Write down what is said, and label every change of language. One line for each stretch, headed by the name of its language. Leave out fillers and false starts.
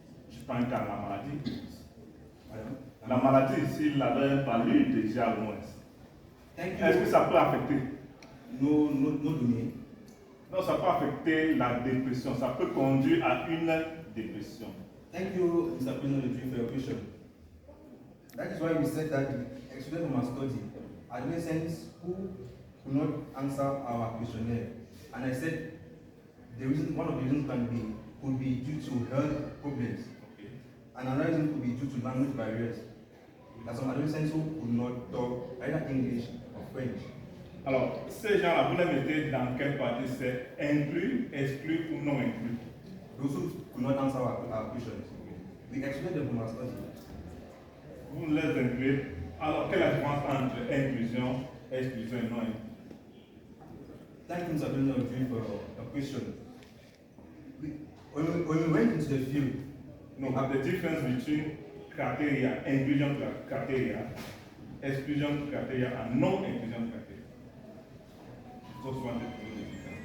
French: Je prends un cas, la maladie. La maladie, s'il l'avait parlé déjà au moins. Est-ce que ça peut affecter? No données. Non, ça peut affecter la dépression. Ça peut conduire à une dépression.
English: Thank you, Mr. President, for your question. That is why we said that the students from our study, adolescents who could not answer our questionnaire. And I said the reason, one of the reasons could be due to health problems. Okay. And another reason could be due to language barriers. There are some adolescents who could not talk either English or French.
French: Alors, ces gens-là, vous les mettez dans quelle partie? C'est inclus, exclu ou non inclus?
English: Those who could not answer our questions, we excluded them from our study.
French: Vous les incluez. Alors, quelle est la différence entre inclusion, exclusion et non inclusion?
English: Thank you, Mr. President, for your question. When we went into the field, No, the difference between criteria, inclusion criteria, exclusion criteria, and non inclusion criteria. Just want to know the difference.